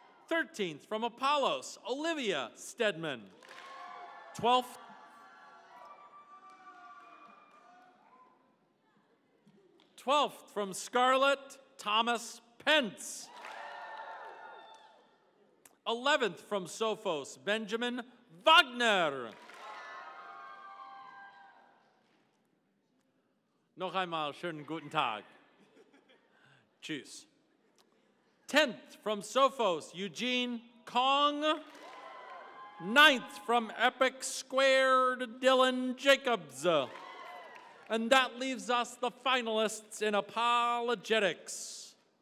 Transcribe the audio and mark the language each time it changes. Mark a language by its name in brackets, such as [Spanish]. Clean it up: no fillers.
[English] 13th from Apollos, Olivia Stedman. 12th from Scarlet, Thomas Pence. 11th from Sophos, Benjamin Wagner. [German] Noch einmal schönen guten Tag. Tschüss. [English] 10th from Sophos, Eugene Kong. 9th from Epic Squared, Dylan Jacobs. And that leaves us the finalists in apologetics.